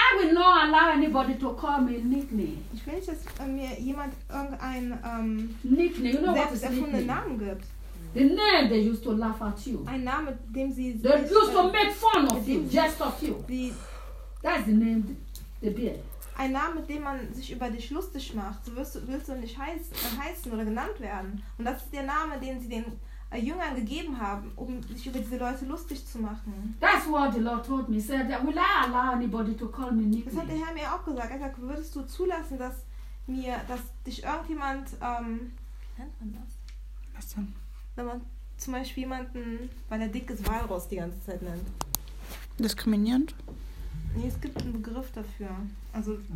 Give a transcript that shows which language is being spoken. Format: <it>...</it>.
<en>I will not allow anybody to call me nickname.</en> <de>Ich will nicht, dass mir jemand irgendein</de> <en>nickname. You know what is</en> <de>erfundenen Namen gibt.</de> <en>The name they used to laugh at you.</en> <de>Ein Name, dem sie.</de> <en>They used to make fun of you, jest of you. That's the name they bear.</en> <de>Ein Name, mit dem man sich über dich lustig macht. So willst du nicht heißen oder genannt werden. Und das ist der Name, den sie den Jüngern gegeben haben, um sich über diese Leute lustig zu machen.</de> <en>That's what the Lord told me. He said, will I allow anybody to call me nickname?</en> <de>Das hat der Herr mir auch gesagt. Er sagt, würdest du zulassen, dass dich irgendjemand, nennt man das? Was denn? Wenn man zum Beispiel jemanden, weil er dickes Walross die ganze Zeit nennt. Diskriminierend? Nee, es gibt einen Begriff dafür. Also</de>